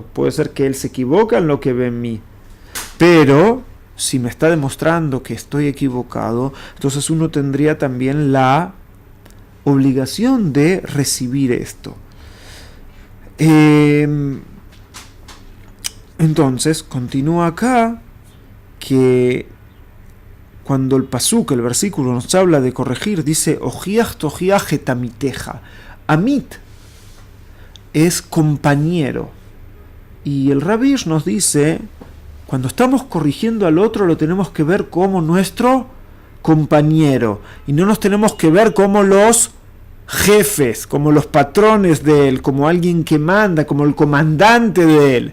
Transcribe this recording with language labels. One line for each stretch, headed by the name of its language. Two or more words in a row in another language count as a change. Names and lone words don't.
Spanish: Puede ser que él se equivoca en lo que ve en mí. Pero si me está demostrando que estoy equivocado, entonces uno tendría también la obligación de recibir esto. Entonces, continúa acá que cuando el pasuk, el versículo, nos habla de corregir, dice
Hebrew: הוכח תוכיח את עמיתך.
Spanish: Amit es compañero. Y el Rav Hirsch nos dice, cuando estamos corrigiendo al otro, lo tenemos que ver como nuestro compañero. Y no nos tenemos que ver como los jefes, como los patrones de él, como alguien que manda, como el comandante de él.